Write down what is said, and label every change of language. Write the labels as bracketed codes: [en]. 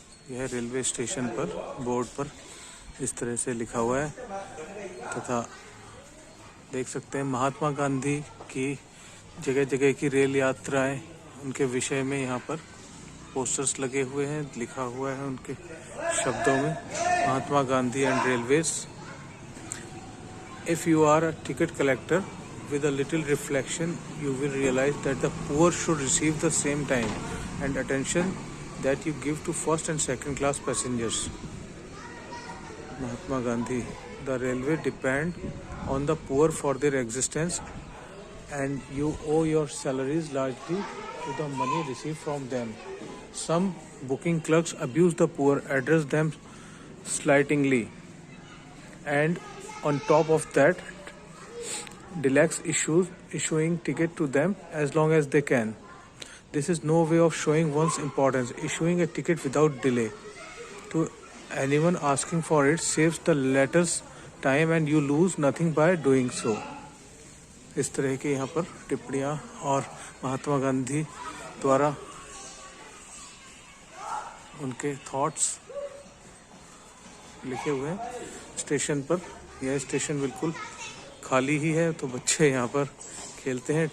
[hi] यह railway station पर board पर इस तरह से लिखा हुआ है तथा देख सकते हैं महात्मा गांधी की जगह जगह की रेल यात्राएं, उनके विषय में यहाँ पर पोस्टर्स लगे हुए हैं। लिखा हुआ है उनके शब्दों में Mahatma Gandhi and railways. [en] If you are a ticket collector with a little reflection, you will realize that the poor should receive the same time and attention that you give to first and second class passengers. Mahatma Gandhi. The railway depend on the poor for their existence, and you owe your salaries largely to the money received from them. Some booking clerks abuse the poor, address them slightingly, and on top of that, deluxe issuing ticket to them as long as they can. This is no way of showing one's importance. Issuing a ticket without delay to anyone asking for it saves the latter's time and you lose nothing by doing so. [hi] इस तरह के यहाँ पर टिप्पणियाँ और महात्मा गांधी द्वारा उनके thoughts लिखे हुए हैं स्टेशन पर। यह स्टेशन बिल्कुल खाली ही है, तो बच्चे यहाँ पर खेलते हैं।